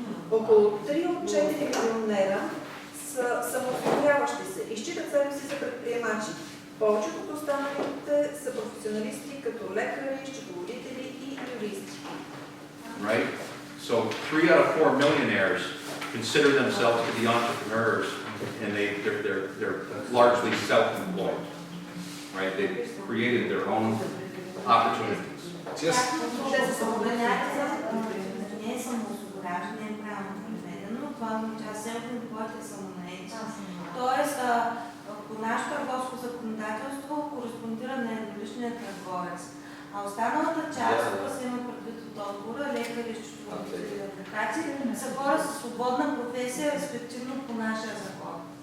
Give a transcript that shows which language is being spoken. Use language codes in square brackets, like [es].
[bg] Около 3 от 4 милионера са самоосигуряващи се и считат себе си за предприемачи. Повечето от останалите са професионалисти като лекари, счетоводители и юристи. [en] Right? So 3 out of 4 millionaires consider themselves to be entrepreneurs, and they're largely self-employed. Right? They've created their own opportunities. Just [bg] Те са самоосигуряващи, не е самоосигуряващи, не е правилно преведено. Това означава self-employed е самонаети. Тоест, по наше търговско законодателство кореспондира на едноличния търговец. А останалата част, тук се има предвид от отговора, лекари, счетоводители и адвокати, са хора с свободна професия, респективно по нашия закон.